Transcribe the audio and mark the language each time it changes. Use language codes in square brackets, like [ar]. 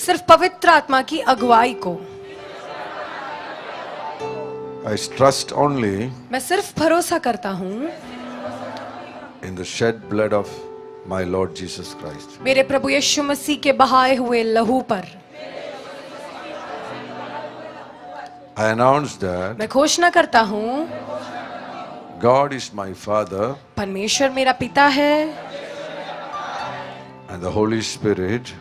[hi] सिर्फ पवित्र आत्मा की अगुवाई को। [en] I trust only [hi] मैं सिर्फ भरोसा करता हूँ [en] in the shed blood of my Lord Jesus Christ. [hi] मेरे प्रभु यीशु मसीह के बहाए हुए लहू पर। [en] I announce that [hi] मैं घोषणा करता हूँ [en] God is my Father [hi] परमेश्वर मेरा पिता है [en] and the Holy Spirit